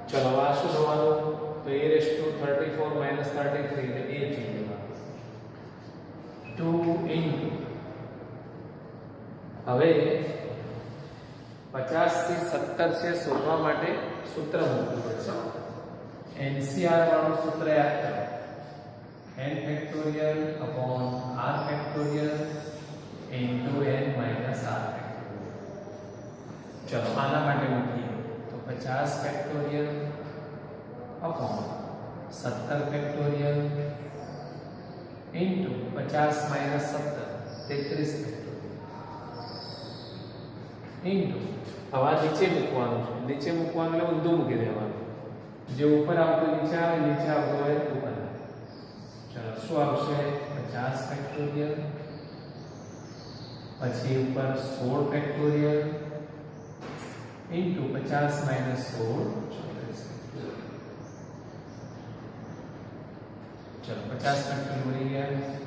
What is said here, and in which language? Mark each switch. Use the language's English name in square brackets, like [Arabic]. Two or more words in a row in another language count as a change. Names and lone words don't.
[Gujarati] ચલો આ શું થવાનું? તો a⁻34 - 33 એટલે a થઈ જવાનું. 2 into હવે 50 થી 17 છે શોધવા માટે સૂત્ર મૂકવું પડશે. NCR વાળું સૂત્ર યાદ કરો. [English] n factorial upon r factorial into n minus r factorial. [Gujarati] ચલો આના માટે મૂકીએ તો 50 [English] factorial upon 17 factorial into 50 minus 17 33 factorial into [Gujarati] હવે નીચે મૂકવાનું છે. નીચે મૂકવાનું એટલે ઊંધું મૂકી દેવાનું. જે ઉપર આવતું નીચે આવે, નીચે આવતું હોય ઉપર આવે. ચલો શું આવશે? 50 ફેક્ટોરિયલ પછી ઉપર 16 [English] factorial into 50 minus [Gujarati] 16 ચલો 50 ફેક્ટોરિયલ મળી ગયા.